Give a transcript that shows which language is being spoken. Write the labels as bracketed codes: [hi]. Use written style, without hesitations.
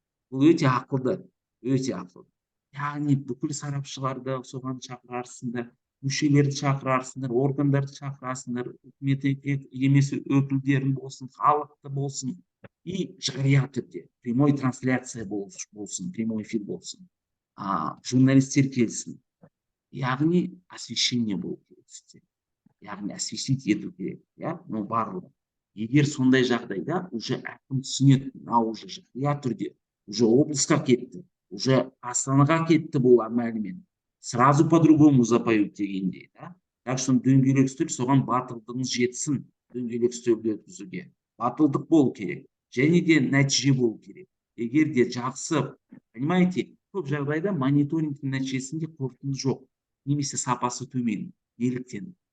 [kk] Бұл өте ақылды, өте ақылды. Яғни бүкіл сарапшыларды соған шақырарсыңдар, мүшелерді шақырарсыңдар, органдарды шақырасыңдар, үкімет емес өкілдерін болсын, халықты болсын, и жария түрде [ru] прямой трансляция [kk] болсын, [ru] прямой эфир [kk] болсын, журналистер келсін. Яғни [ru] освещение [kk] болу керек. Яғни освещить ету керек. Ну барлығы. Егер сондай жағдайда уже әкім түсінеді, уже жария түрде, уже облысқа кетті, уже Астанаға кетті бұл мәлімет. [ru] Сразу по-другому запоют [kk] дегендей. [ru] Так что [kk] дөңгелек үстел соған батылдығыңыз жетсін, дөңгелек үстелді өткізуге. Батылдық болу керек. Және де нәтиже болу керек. Егер де жақсы, [ru] понимаете, [kk] көп жағдайда мониторингтің нәтижесінде қорытынды жоқ, немесе сапасы төмен. Неліктен?